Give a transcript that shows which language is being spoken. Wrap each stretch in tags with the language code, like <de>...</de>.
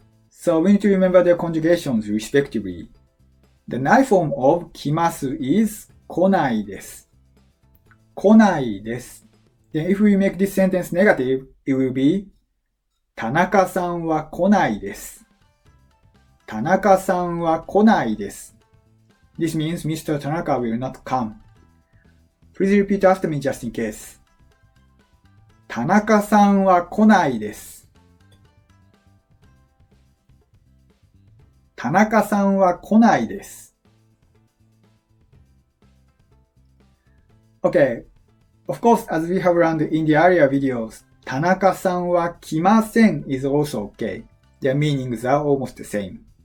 <en>So we need to remember their conjugations respectively. The night form of 来ます is</en> <ja>来ないです。来ないです。</ja> <en>Then if we make this sentence negative, it will be</en> <ja>田中さんは来ないです。田中さんは来ないです。</ja> <en>This means Mr. Tanaka will not come. Please repeat after me just in case.</en> <ja>田中さんは来ないです。田中さんは来ないです。</ja> <en>Okay, of course, as we have learned in the earlier videos,</en> <ja>田中さんは来ません</ja> <en>is also okay. Their meanings are almost the same.</en>